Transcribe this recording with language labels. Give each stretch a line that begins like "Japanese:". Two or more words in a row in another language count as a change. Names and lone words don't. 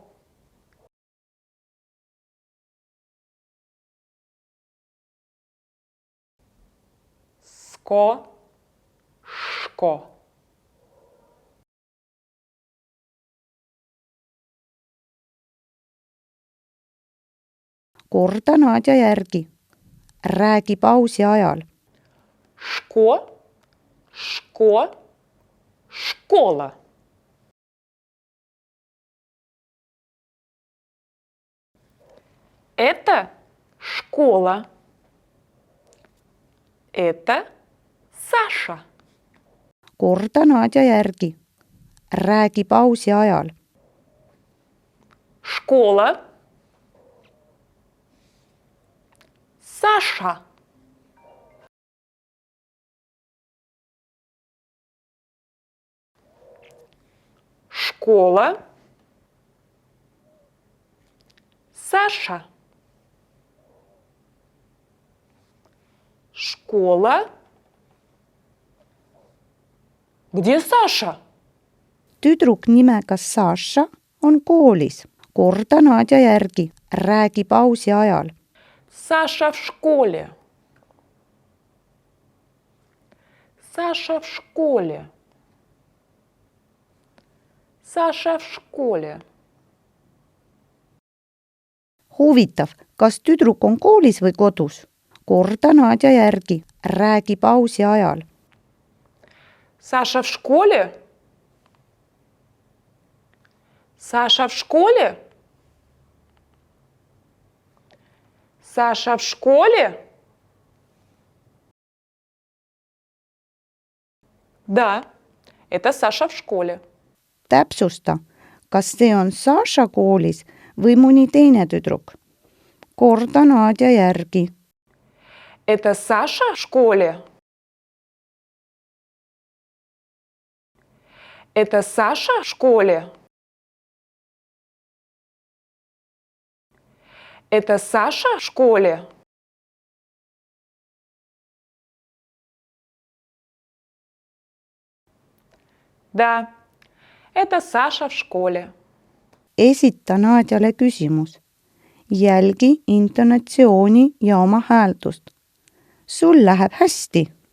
Russian: Sko, ško.
Estonian: Korda Nadja järgi. Räägi pausi ajal.
Russian: Ško, ško, škola. Это школа. Это Саша.
Estonian: Korda Nadja järgi. Räägi pausi ajal.
Russian: Школа. Саша. Школа. Саша. Школа. Где Саша?
Estonian: Tüdruk nimega Saša on koolis. Korda Nadja järgi. Räägi pausi ajal.
Russian: Саша в школе. Саша в школе. Саша в школе.
Estonian: Huvitav, kas tüdruk on koolis või kodus? Korda Nadja järgi. Räägi pausi ajal.
Russian: Саша в школе? Саша в школе? Саша в школе? Да, это Саша в школе.
Estonian: Täpsusta, kas see on Saša koolis või mõni teine tüdruk? Korda Nadja järgi.
Russian: Это Саша в школе? Это Саша в школе? Это Саша в школе? Да, это Саша в школе.
Estonian: Esita Nadjale küsimus. Jälgi intonatsiooni ja oma hääldust. Sul läheb hästi.